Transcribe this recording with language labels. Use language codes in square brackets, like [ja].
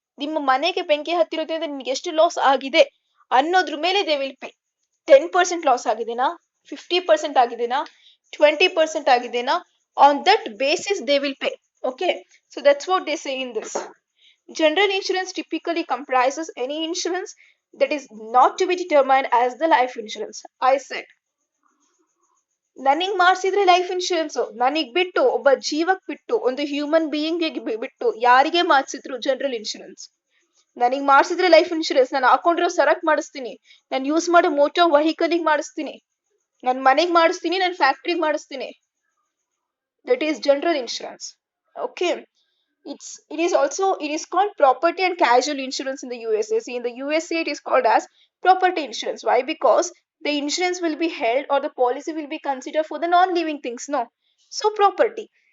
[kn] ನಿಮ್ಮ ಮನೆಗೆ ಬೆಂಕಿ ಹತ್ತಿರೋದ್ರಿಂದ ನಿಮ್ಗೆ ಎಷ್ಟು ಲಾಸ್ ಆಗಿದೆ ಅನ್ನೋದ್ರ ಮೇಲೆ [en] They will pay. [kn] 10% loss ಆಗಿದೆನಾ, 50% ಆಗಿದೆನಾ, 20% ಆಗಿದೆನಾ, [en] on that basis they will pay. Okay, so that's what they say in this. General insurance typically comprises any insurance that is not to be determined as the life insurance. [kn] I said, ನನಗ್ ಮಾಡಿಸಿದ್ರೆ life insurance, ನನಗ್ ಬಿಟ್ಟು ಒಬ್ಬ ಜೀವಕ್ ಬಿಟ್ಟು, ಒಂದು human being ಬಿಟ್ಟು ಯಾರಿಗೆ ಮಾಡಿಸಿದ್ರು ಜನರಲ್ ಇನ್ಶೂರೆನ್ಸ್. ನನಗ್ ಮಾಡಿಸಿದ್ರೆ ಲೈಫ್ ಇನ್ಶೂರೆನ್ಸ್, ನಾನು ಹಾಕೊಂಡಿರೋ ಸರಕ್ ಮಾಡಿಸ್ತೀನಿ, ನಾನು ಯೂಸ್ ಮಾಡೋ ಮೋಟಾರ್ ವೆಹಿಕಲ್ ಮಾಡಿಸ್ತೀನಿ, ನನ್ ಮನೆಗ್ ಮಾಡಿಸ್ತೀನಿ, ನನ್ ಫ್ಯಾಕ್ಟ್ರಿಗೆ ಮಾಡಿಸ್ತೀನಿ. [en] That is general insurance. Okay, it is called property and casualty insurance in the USA. See, in the USA it is called as Property insurance. Why? Because the insurance will be held or the policy will be considered for the non-living things. No. So property.